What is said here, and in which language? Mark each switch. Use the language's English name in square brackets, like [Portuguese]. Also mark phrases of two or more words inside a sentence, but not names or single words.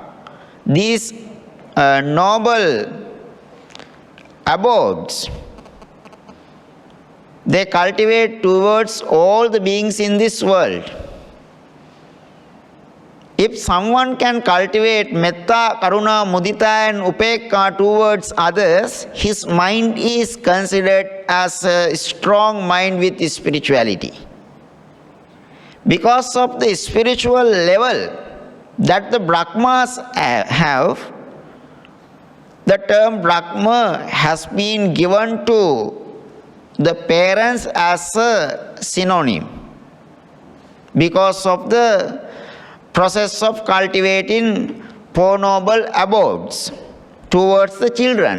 [English] These noble abodes, they cultivate towards all the beings in this world. If someone can cultivate [Pali] metta, karuna, mudita [English] and upekka towards others, his mind is considered as a strong mind with spirituality. Because of the spiritual level that the Brahmas have, the term Brahma has been given to the parents as a synonym because of the process of cultivating Four Noble Abodes towards the children.